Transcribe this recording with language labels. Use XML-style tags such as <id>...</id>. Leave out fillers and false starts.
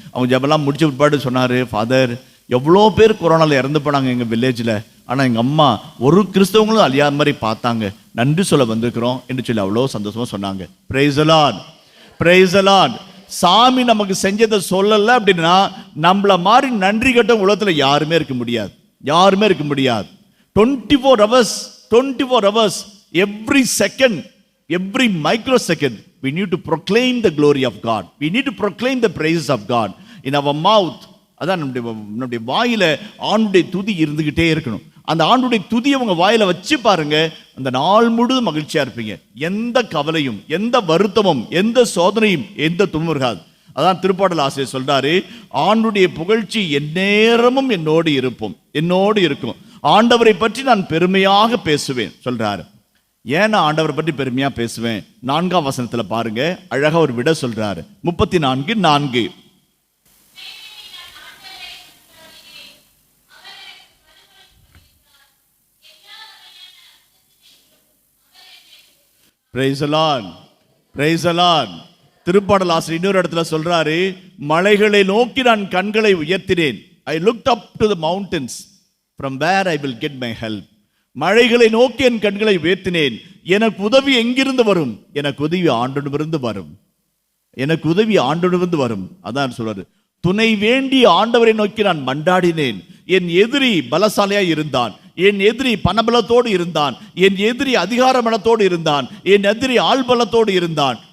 <ta>அவங்க ஜபெல்லாம் முடிச்ச பிற்பாடு சொன்னார், ஃபாதர் எவ்வளோ பேர் கொரோனாவில் இறந்து போனாங்க எங்கள் வில்லேஜில், ஆனால் எங்கள் அம்மா ஒரு கிறிஸ்தவங்களும் அழியாத மாதிரி பார்த்தாங்க, நன்றி சொல்ல வந்திருக்கிறோம் என்று சொல்லி அவ்வளோ சந்தோஷமாக சொன்னாங்க.</ta> <en>Praise the Lord. Praise the Lord.</en> <ta>சாமி நமக்கு செஞ்சதை சொல்லலை அப்படின்னா நம்மள மாதிரி நன்றி கட்ட உலகத்தில் யாருமே இருக்க முடியாது, யாருமே இருக்க முடியாது.</ta> <en>24 hours every second, every microsecond we need to proclaim the glory of God. We need to proclaim the praises of God in our mouth.</en> <ta>அதான் நம்முடைய வாயில ஆண்டுடைய துதி இருந்துகிட்டே இருக்கணும். அந்த ஆண்டுடைய துதியை உங்க வாயில வச்சு பாருங்க, அந்த நாள் முழுவதும் மகிழ்ச்சியா இருப்பீங்க. எந்த கவலையும், எந்த வருத்தமும், எந்த சோதனையும், எந்த துன்பமும் இருக்காது. அதான் திருப்பாடல் ஆசிரியர் சொல்றாரு, ஆண்டுடைய புகழ்ச்சி எந்நேரமும் என்னோடு இருக்கும். ஆண்டவரை பற்றி நான் பெருமையாக பேசுவேன் சொல்றாரு. ஏன் நான் ஆண்டவரை பற்றி பெருமையா பேசுவேன்? 4ஆம் வசனத்துல பாருங்க, அழகா ஒரு விட சொல்றாரு.</ta> <en>34:4 Praise the Lord. Praise the Lord.</en> <ta>திருப்பாடல் ஆசிரியர் இன்னொரு இடத்துல சொல்றாரு, மலைகளை நோக்கி நான் கண்களை உயர்த்தினேன்.</ta> <en>I looked up to the mountains from where I will get my help.</en> <ta>மழைகளை நோக்கி என் கண்களை உயர்த்தினேன். எனக்கு உதவி எங்கிருந்து வரும்? எனக்கு உதவி ஆண்டவரிடமிருந்து வரும். எனக்கு உதவி ஆண்டவரிடமிருந்து வரும். அதான் சொல்றாரு, துணை வேண்டி ஆண்டவரை நோக்கி நான் மண்டாடினேன். என் எதிரி பலசாலியாய் இருந்தான், என் எதிரி பணபலத்தோடு இருந்தான், என் எதிரி அதிகார பலத்தோடு இருந்தான், என் எதிரி ஆள்பலத்தோடு இருந்தான்.</ta>